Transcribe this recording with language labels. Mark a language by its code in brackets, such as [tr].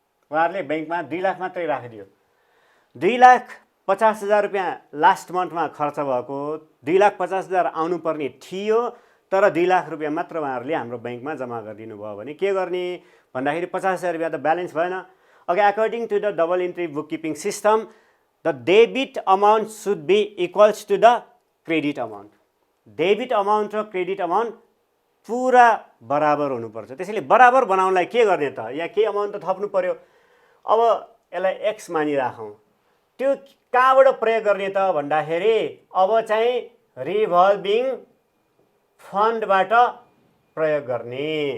[ne] उहाँहरूले ब्याङ्कमा 2 लाख मात्रै राखिदियो। 2,50,000 रुपियाँ लास्ट मन्थमा खर्च भएको, 2,50,000 आउनुपर्ने थियो, तर 2 लाख रुपियाँ मात्र उहाँहरूले हाम्रो ब्याङ्कमा जम्मा गरिदिनु भयो भने के गर्ने भन्दाखेरि 50,000 रुपियाँ त ब्यालेन्स भएन। [en] Okay, according to the double entry bookkeeping system, the debit amount should be equals to the credit amount. [ne] Debit amount र credit amount पुरा बराबर हुनुपर्छ। त्यसैले बराबर बनाउनलाई के गर्ने त, यहाँ के अमाउन्ट त थप्नु पर्यो। अब यसलाई x मानिराखौँ। त्यो कहाँबाट प्रयोग गर्ने त भन्दाखेरि अब चाहिँ रिभल्भिङ फन्डबाट प्रयोग गर्ने।